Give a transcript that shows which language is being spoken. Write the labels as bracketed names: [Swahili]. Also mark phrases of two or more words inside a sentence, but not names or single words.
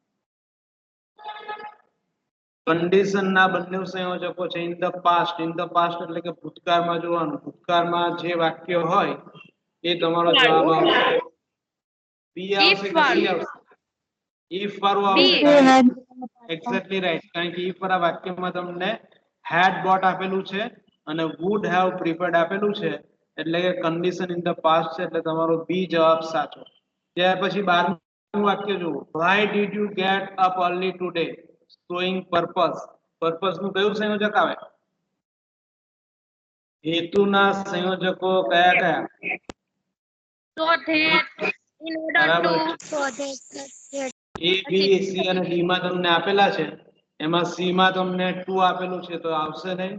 [Gujarati] કન્ડિશન ના બંને સંયોજકો છે [English] in the past. in the past [Gujarati] એટલે કે ભૂતકાળમાં જોવાનું. ભૂતકાળમાં જે વાક્ય હોય એ તમારો જવાબ આવશે. બી આવશે કે સી આવશે? ઇફ વાળું આવશે. [English] exactly right. [Gujarati] કારણ કે ઇફ વાળા વાક્યમાં તમને [English] had bought [Gujarati] આપેલું છે અને [English] would have preferred [Gujarati] આપેલું છે એટલે કે કન્ડિશન [English] in the past [Gujarati] છે એટલે તમારો બી જવાબ સાચો. ત્યાર પછી 12મું વાક્ય જુઓ. [English] why did you get up early today? showing purpose. purpose [Gujarati] નું કયું સંયોજક આવે? હેતુના સંયોજકો કયા કયા? બરાબર. એ બી સી અને ડી માં તમને આપેલા છે. એમાં સી માં તમને ટુ આપેલું છે તો આવશે નહીં.